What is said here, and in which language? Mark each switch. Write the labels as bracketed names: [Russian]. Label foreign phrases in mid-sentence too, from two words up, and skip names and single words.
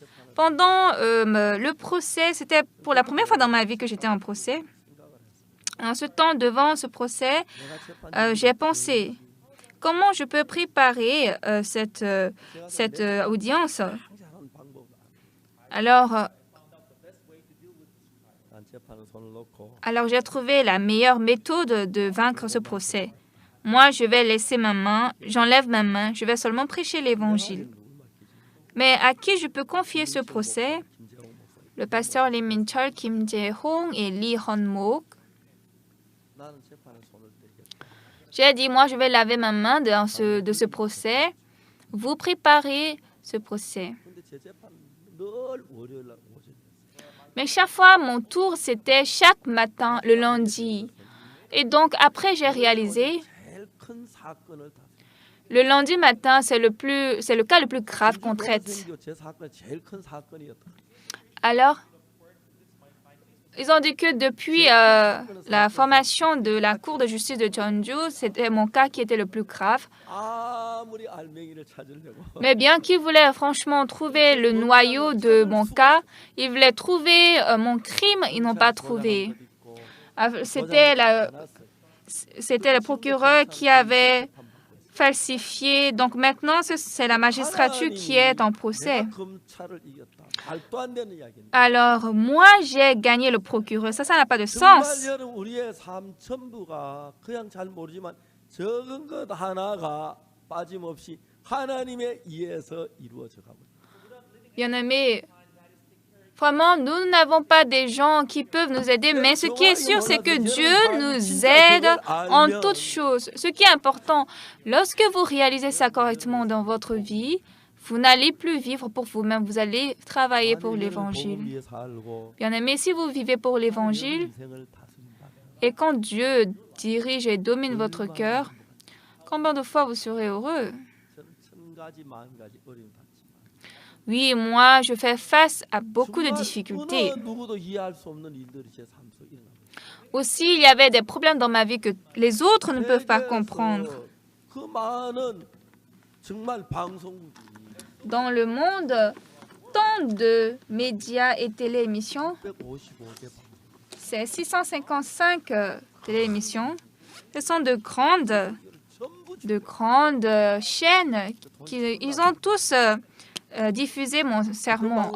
[French] Pendant le procès, c'était pour la première fois dans ma vie que j'étais en procès. En ce temps, devant ce procès, j'ai pensé, comment je peux préparer cette audience? [Korean] 항상 방법 [French] Alors, [Korean] 난 재판을 손을 놓고 [French] alors j'ai trouvé la meilleure méthode de vaincre ce procès. Moi, je vais laisser ma main, j'enlève ma main, je vais seulement prêcher l'évangile. Mais à qui je peux confier ce procès? Le pasteur Lee Min-chol, Kim Jae-hong et Lee Hon-mook. [Korean] 나는 재판을 손을 떼겠다. [French] J'ai dit, moi, je vais laver ma main de ce procès. Vous préparez ce procès. [Korean] 근데 제 재판 늘 월요일 날 오전. [French] Mais chaque fois, mon tour, c'était chaque matin, le lundi. Et donc, après, j'ai réalisé, [Korean] 제일 큰 사건을 다 [French] le lundi matin, c'est le cas le plus grave qu'on traite. [Korean] 제 사건이 제일 큰 사건이었다. [French] Alors, ils ont dit que depuis la formation de la Cour de justice de Jeonju, c'était mon cas qui était le plus grave. [Korean] 아무리 알맹이를 찾으려고 [French] Mais bien qu'ils voulaient franchement trouver le noyau de mon cas, ils voulaient trouver mon crime, ils n'ont pas trouvé. C'était le procureur qui avait falsifié. Donc maintenant, c'est la magistrature qui est en procès. [Korean] 내가 검찰을 이겼다. 말도 안 되는 이야기입니다. [French] Alors, moi, j'ai gagné le procureur. Ça n'a pas de [Korean] 정말 [French] sens. [Korean] 여러분 우리의 삶 전부가 그냥 잘 모르지만 적은 것 하나가 빠짐없이 하나님에 의해서 이루어져 가고 있습니다. [French] Bien-aimés, vraiment, nous n'avons pas des gens qui peuvent nous aider, mais ce qui est sûr, c'est que Dieu nous aide en toutes choses. Ce qui est important, lorsque vous réalisez ça correctement dans votre vie, vous n'allez plus vivre pour vous-même, vous allez travailler pour [Korean] 하나님의 [French] l'Évangile. [Korean] 복음 위에 살고 [French] Bien-aimés, si vous vivez pour l'Évangile, [Korean] 인생을 다스린다. [French] et quand Dieu dirige et domine votre cœur, combien de fois vous serez heureux? [Korean] 저는 천 가지 만 가지 어려움 닿지만 [French] Oui, moi, je fais face à beaucoup de difficultés. [Korean] 어느 누구도 이해할 수 없는 일들이 제 삶 속에 일어납니다. [French] Aussi, il y avait des problèmes dans ma vie que les autres ne peuvent pas comprendre. [Korean] 그 많은 정말 방송국이 [French] Dans le monde, tant de médias et téléémissions, [Korean] 155개 방송. [French] c'est 655 téléémissions. Ce sont de grandes chaînes. Ils ont tous diffusé mon sermon.